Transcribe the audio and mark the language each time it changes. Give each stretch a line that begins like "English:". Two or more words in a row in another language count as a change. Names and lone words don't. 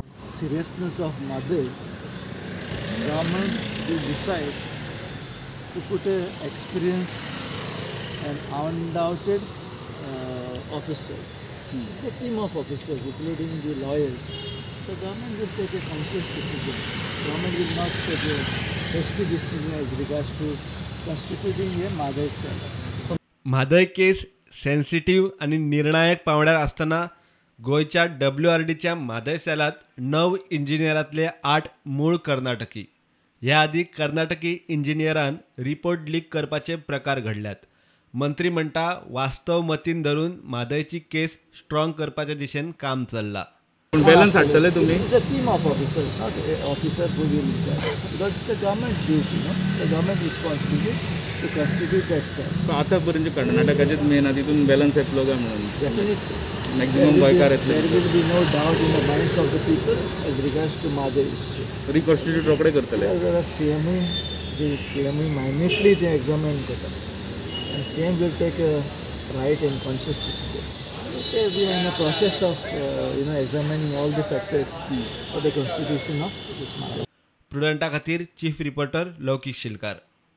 English: Seriousness of mother, government will decide to put an experienced and undoubted officers. It's a team of officers, including the lawyers. So government will take a conscious decision. Government will not take a hasty decision as regards to constituting a Madai cell.
Konkani: म्हादय केस सेन्सिटिव्ह आणि निर्णायक पावंड्यार असताना गोयच्या WRDच्या म्हादय सेलात 9 इंजिनियरांतले 8 मूळ कर्नाटकी. ह्या आदी कर्नाटकी इंजिनियरान रिपोर्ट लीक करपाचे प्रकार घडल्यात. मंत्री म्हणटा वास्तव मतीन धरून म्हादयची केस स्ट्रॉंग करपाच्या दिशेन काम चल्लां. बॅलन्स हाडटले तुमी?
English: It's a team of officers, not an officer who will in charge. Because it's a government duty, no? It's a government responsibility to constitute that cell.
Konkani: आता पर्यंत कर्नाटकाचेच मेन आहा तितून बॅलन्स येतलो काय म्हणून
English: Definitely.
Konkani: मॅक्झिमम गोंयकार येतले.
English: There will be no doubt in the minds of the people as regards to Madai issue.
Konkani: रिकॉन्स्टिट्यूट रोकडे करतले.
English: जरा CME minutely they examine करतात. And CM will take a right and conscious decision. Okay, we are in a process of examining all the factors for the constitution of this matter.
Konkani: प्रुडंटा खातीर चीफ रिपोर्टर लौकिक शिलकार.